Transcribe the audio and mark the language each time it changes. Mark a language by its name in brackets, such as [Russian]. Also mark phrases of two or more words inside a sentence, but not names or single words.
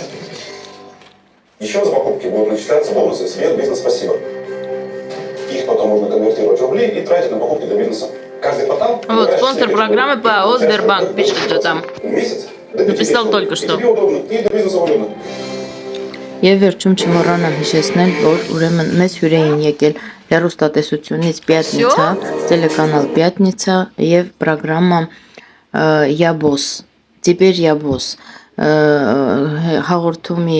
[Russian] Еще за покупки будут начисляться бонусы «Свет Бизнес Спасибо». Их потом можно конвертировать в рубли и тратить на покупки для бизнеса. Каждый квартал... Вот, спонсор программы ПАО «Сбербанк», пишет же там. В месяц. Написал только что. И тебе удобно, и для бизнеса выгодно. [Armenian] Եվ վերջում չմոռանամ հիշեցնել, որ ուրեմն մեզ հյուր էին եկել հեռուստատեսությունից Պյատնիցա, տելեկանալ Պյատնիցա եւ պրոգրամա Յաբոս, Տիբեր Յաբոս, հաղորդումի